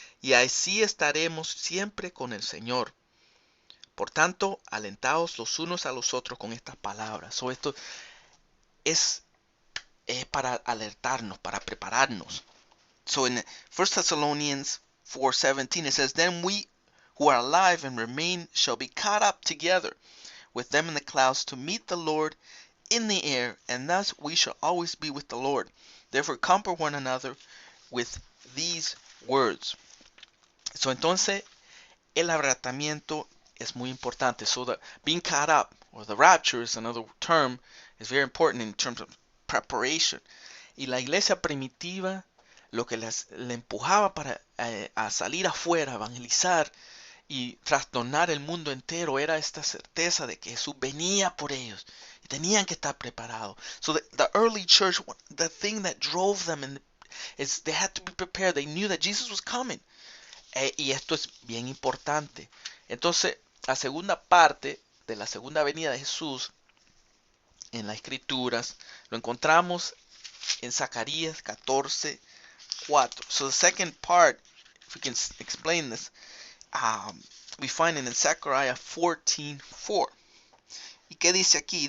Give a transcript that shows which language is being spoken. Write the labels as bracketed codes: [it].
[es] Y así estaremos siempre con el Señor. Por tanto, alentaos los unos a los otros con estas palabras. So, esto es para alertarnos, para prepararnos. [en] So in 1 Thessalonians 4:17 it says, Then we who are alive and remain shall be caught up together with them in the clouds to meet the Lord in the air, and thus we shall always be with the Lord. Therefore comfort one another with these words. [es] So entonces el arrebatamiento es muy importante. [en] So that being caught up, or the rapture is another term, is very important in terms of preparation. [es] Y la iglesia primitiva lo que le empujaba para a salir afuera, evangelizar y trastornar el mundo entero era esta certeza de que Jesús venía por ellos y tenían que estar preparados. [en] So the early church, the thing that drove them is they had to be prepared. They knew that Jesus was coming. [es] Y esto es bien importante. Entonces, la segunda parte de la segunda venida de Jesús en las Escrituras lo encontramos en Zacarías 14:4. [en] So the second part, if we can explain this, we find it in Zechariah 14:4. [es] ¿Y qué dice aquí?